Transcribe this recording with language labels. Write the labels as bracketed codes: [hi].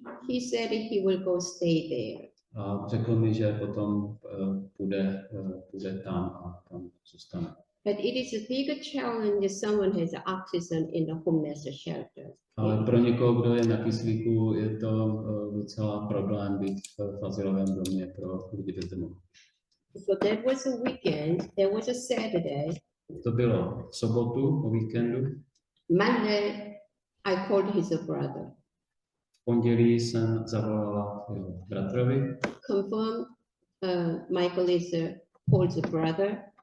[en] He said he will go stay there. [cs] A řekl mi, že potom půjde tam a tam zůstane. [en] But it is a big challenge if someone has oxygen in the homeless shelter. [cs] Ale pro někoho, kdo je na kyslíku, je to docela problém být v azylovém domě pro lidi bez domova. [en] So that was a weekend. There was a Saturday. [cs] To bylo v sobotu, o víkendu. [en] Monday, I called his brother. [cs] V pondělí jsem zavolala jeho bratrovi. [en] Confirm Michael is Paul's brother.